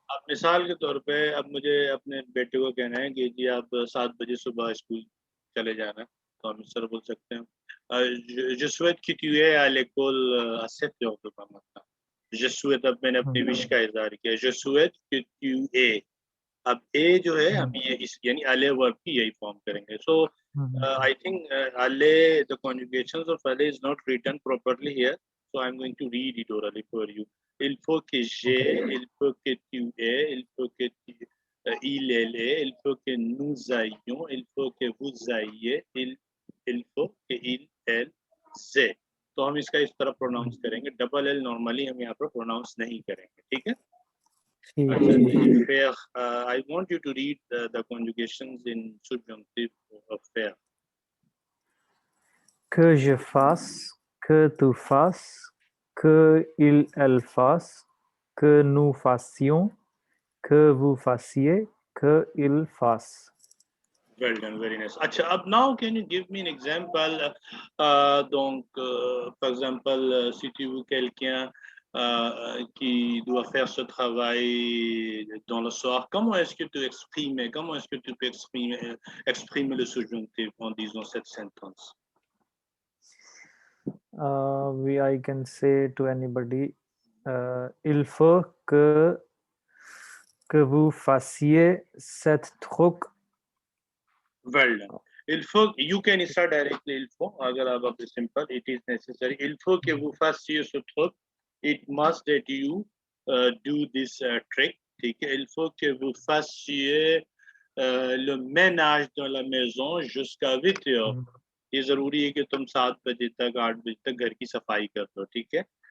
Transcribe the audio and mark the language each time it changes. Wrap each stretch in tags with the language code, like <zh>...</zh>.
<hi>अब मिसाल के तौर पे, अब मुझे अपने बेटे को कहना है कि जी आप 7 बजे सुबह स्कूल चले जाना, तो हम इस तरह बोल सकते हैं,</hi> <fr>je souhaite que tu aies à l'école à 7 heures de matin।</fr> <hi>je souhaite, अब मैंने अपनी विश का इजहार किया, je souhaite que tu aies। अब ए जो है, हम ये इस यानी अले वर्ब की यही फॉर्म करेंगे।</hi> <en>So I think अले, the conjugations of ale is not written properly here, so I'm going to read it orally for you।</en> <fr>il faut que j'ai, il faut que tu aies, il faut que il elle ait, il faut que nous ayons, il faut que vous ayez, il faut que il elle से।</fr> <hi>तो हम इसका इस तरह pronounce करेंगे, double L normally हम यहाँ पर प्रोनाउंस नहीं करेंगे, ठीक है।</hi> <en>Faire, I want you to read the conjugations in subjunctive of faire।</en> <fr>Que je fasse, que tu fasses, que il, elle fasse, que nous fassions, que vous fassiez, que il fasse।</fr> <en>Well done, very nice।</en> <fr>अच्छा, अब</fr> <en>now can you give me an example?</en> <fr>Donc, par exemple, si tu veux quelqu'un qui doit faire ce travail dans le soir, comment est-ce que tu exprimes, comment est-ce que tu peux exprimer le subjonctif en disant cette sentence?</fr> <en>I can say to anybody,</en> <fr>il faut que vous fassiez cette truc.</fr> <en>Well done।</en> <fr>il faut, you can start directly, il faut, अगर आप अब simple, it is necessary, il faut que vous fassiez ce truc,</fr> <en>it must that you do this trick, ठीक है।</en> <fr>il faut que vous fassiez le ménage dans la maison jusqu'à 8 heures,</fr> <hi>ये जरूरी है कि तुम 7 बजे तक 8 बजे तक घर की सफाई कर दो, ठीक है।</hi>